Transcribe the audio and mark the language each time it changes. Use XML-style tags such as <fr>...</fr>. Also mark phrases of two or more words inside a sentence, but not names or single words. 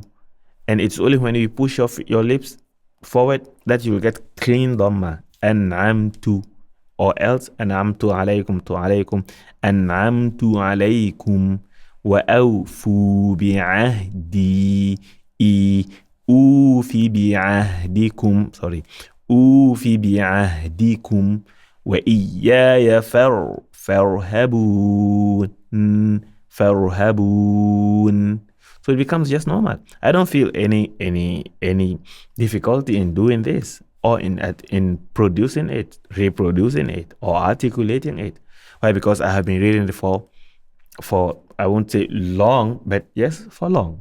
<en>And it's only when you push off your lips forward that you will get clean dhamma.</en> <ar>An'amtu.</ar> <en>Or else</en> <ar>أنعمت عليكم ت عليكم. أنعمت عليكم. وأوفوا بعهدي. أوف بعهدكم.</ar> <en>Sorry.</en> <ar>أوفي بعهدكم وإياي فارهبون.</ar> <en>So it becomes just normal. I don't feel any difficulty in doing this or in producing it, reproducing it, or articulating it. Why? Because I have been reading it for I won't say long, but yes, for long.</en>